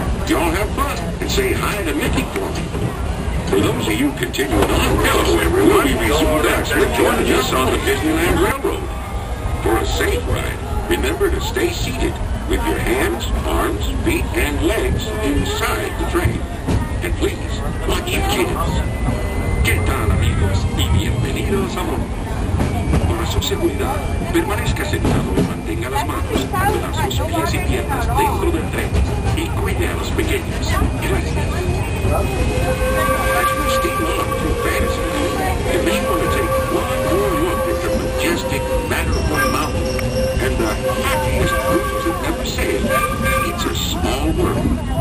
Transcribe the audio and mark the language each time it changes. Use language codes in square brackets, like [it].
[en] Y'all have fun and say hi to Mickey for me. For those of you continuing on, hello everyone, we resumed for joining us on the Disneyland Railroad. For a safe ride, remember to stay seated with your hands, arms, feet, and legs inside the train. And please, watch your kids. [es] ¿Qué tal, amigos? Y bienvenidos a bordo. Para su seguridad, permanezca sentado y mantenga las manos, brazos, pies y piernas dentro del tren y cuide a los pequeños. Gracias. [en] As we steam on through Fantasyland, you may want to take one more look at the majestic Matterhorn Mountain and the happiest cruise that never sailed. It's a small world.